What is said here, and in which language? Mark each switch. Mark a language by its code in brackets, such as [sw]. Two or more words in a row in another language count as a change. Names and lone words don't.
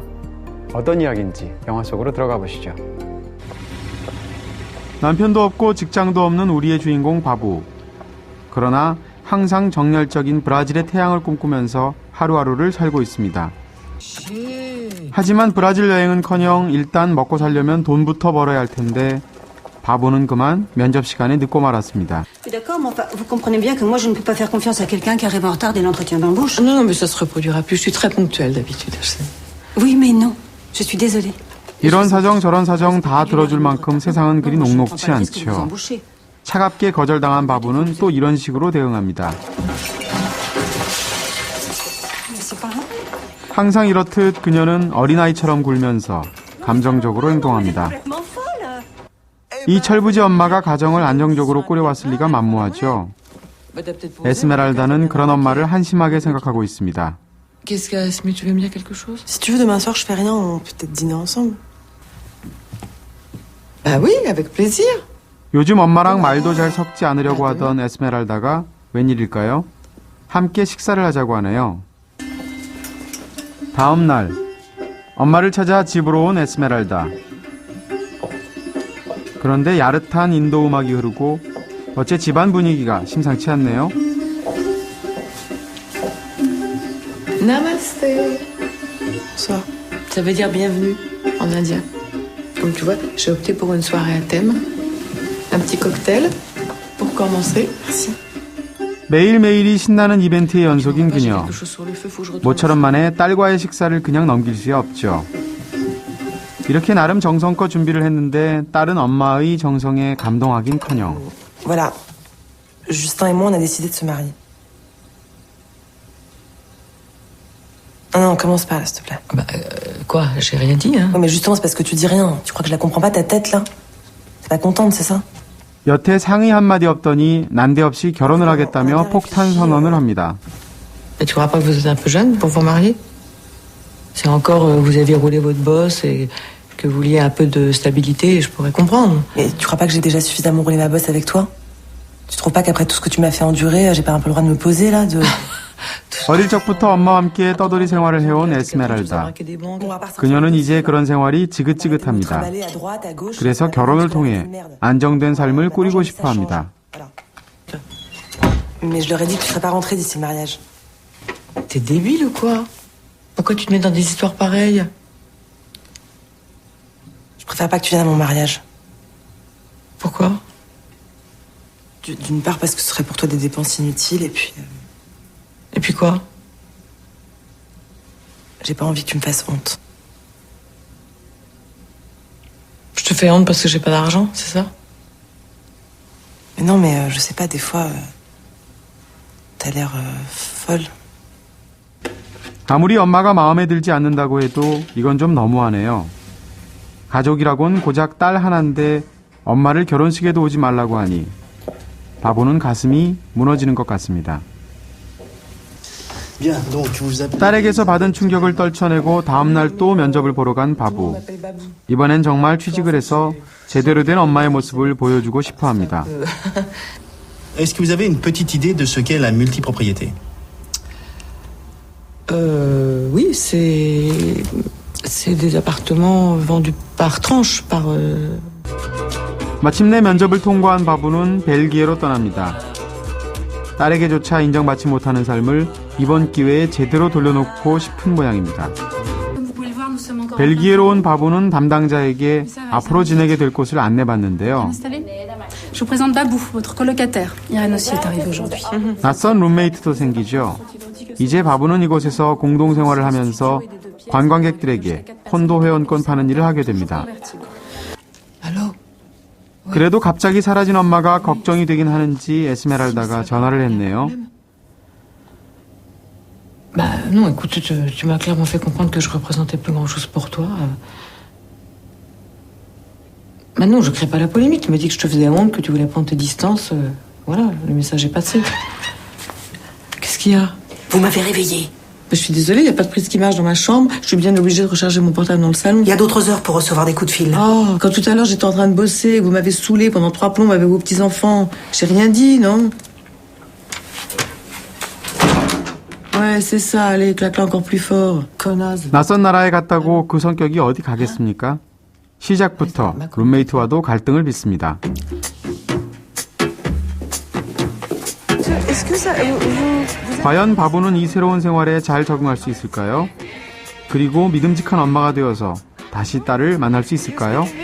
[ko] 어떤 이야기인지 영화 속으로 들어가 보시죠. 남편도 없고 직장도 없는 우리의 주인공 바부. 그러나 항상 정열적인 브라질의 태양을 꿈꾸면서 하루하루를 살고 있습니다. 하지만 브라질 여행은커녕 일단 먹고 살려면 돈부터 벌어야 할 텐데 바보는 그만 면접 시간에 늦고 말았습니다. [fr] D'accord, mais enfin, vous comprenez bien que moi je ne peux pas faire confiance à quelqu'un qui arrive en retard dès l'entretien d'embauche. Non, non, mais ça se reproduira plus. Je suis très ponctuelle d'habitude, je sais. Oui, mais non. Je suis désolée. [ko] 이런 사정 저런 사정 다 들어줄 만큼 세상은 그리 녹록지 않죠. 차갑게 거절당한 바보는 또 이런 식으로 대응합니다. 항상 이렇듯 그녀는 어린아이처럼 굴면서 감정적으로 행동합니다. 이 철부지 엄마가 가정을 안정적으로 꾸려왔을 리가 만무하죠. 에스메랄다는 그런 엄마를 한심하게 생각하고 있습니다. [fr] Qu'est-ce qu'il y a, Esme? Tu veux me dire quelque chose? Si tu veux, demain soir, je fais rien, on peut peut-être dîner ensemble. Bah oui, avec plaisir. [ko] 요즘 엄마랑 말도 잘 섞지 않으려고 하던 에스메랄다가 웬일일까요? 함께 식사를 하자고 하네요. 다음 날 엄마를 찾아 집으로 온 에스메랄다. 그런데 야릇한 인도 음악이 흐르고 어째 집안 분위기가 심상치 않네요. [fr] Namasté. Bonsoir. Ça veut dire bienvenue en indien. Comme tu vois, j'ai opté pour une soirée à thème. Un petit cocktail pour commencer. Merci. [ko] 매일매일이 신나는 이벤트의 연속인 그녀. 모처럼 만에 딸과의 식사를 그냥 넘길 수 없죠. 이렇게 나름 정성껏 준비를 했는데 딸은 엄마의 정성에 감동하긴커녕. [fr] Voilà. Justin et moi, on a décidé de se marier. Non, non, commence pas, là, s'il te plaît. Bah, quoi? J'ai rien dit, hein? Ouais, mais justement, c'est parce que tu dis rien. Tu crois que je la comprends pas, ta tête, là? T'es pas contente, c'est ça? [ko] 여태 상의 한마디 없더니 난데없이 결혼을 하겠다며 폭탄 선언을 합니다. [fr] Mais tu crois pas que vous êtes un peu jeune pour vous marier? C'est encore, vous aviez roulé votre bosse et que vous vouliez un peu de stabilité, je pourrais comprendre. Mais tu crois pas que j'ai déjà suffisamment roulé ma bosse avec toi? Tu trouves pas qu'après tout ce que tu m'as fait endurer, j'ai pas un peu le droit de me poser, là, de... [ko] 어릴 적부터 엄마와 함께 떠돌이 생활을 해온 에스메랄다. 그녀는 이제 그런 생활이 지긋지긋합니다. 그래서 결혼을 통해 안정된 삶을 꾸리고 싶어 합니다. [fr] Mais je leur ai dit que tu serais pas rentrée d'ici le mariage. T'es débile ou quoi? Pourquoi tu te mets dans des histoires pareilles? Je préfère pas que tu viennes à mon mariage. Pourquoi? D'une part parce que ce serait pour toi des dépenses inutiles et puis... Et puis quoi? J'ai pas envie que tu me fasses honte. Je te fais honte parce que j'ai pas d'argent, c'est ça? Mais non, mais je sais pas, des fois... t'as l'air folle. [ko] 아무리 엄마가 마음에 들지 않는다고 해도 이건 좀 너무하네요. 가족이라곤 고작 딸 하나인데 엄마를 결혼식에도 오지 말라고 하니 바보는 가슴이 무너지는 것 같습니다. 딸에게서 받은 충격을 떨쳐내고 다음날 또 면접을 보러 간 바보. 이번엔 정말 취직을 해서 제대로 된 엄마의 모습을 보여주고 싶어 합니다. [fr] Est-ce que vous avez une petite idée de ce qu'est la multipropriété? Oui, c'est des appartements vendus par tranche, par. [ko] 마침내 면접을 통과한 바보는 벨기에로 떠납니다. 딸에게조차 인정받지 못하는 삶을 이번 기회에 제대로 돌려놓고 싶은 모양입니다. 벨기에로 온 바보는 담당자에게 앞으로 지내게 될 곳을 안내받는데요. [fr] Je vous présente Babou, votre colocataire. Irène aussi est arrivée aujourd'hui. [ko] 낯선 룸메이트도 생기죠. 이제 바보는 이곳에서 공동생활을 하면서 관광객들에게 콘도 회원권 파는 일을 하게 됩니다. 그래도 갑자기 사라진 엄마가 걱정이 되긴 하는지 에스메랄다가 전화를 했네요. [fr] Bah non, écoute, tu m'as clairement fait comprendre que je représentais plus grand-chose pour toi. Bah non, je crée pas la polémique. Tu m'as dit que je te faisais honte, que tu voulais prendre tes distances. Voilà, le message est passé. Qu'est-ce qu'il y a? Vous m'avez réveillée. Bah, je suis désolée, y a pas de prise qui marche dans ma chambre. Je suis bien obligée de recharger mon portable dans le salon. Il y a d'autres heures pour recevoir des coups de fil. Oh, quand tout à l'heure j'étais en train de bosser, que vous m'avez saoulée pendant 3 plombs avec vos petits-enfants. J'ai rien dit, non? Ouais, c'est ça. Allez, claque-la encore plus fort. Connasse. [ko] 낯선 나라에 갔다고 그 성격이 어디 가겠습니까? 시작부터 룸메이트와도 갈등을 빚습니다. 과연 바보는 이 새로운 생활에 잘 적응할 수 있을까요? 그리고 믿음직한 엄마가 되어서 다시 딸을 만날 수 있을까요?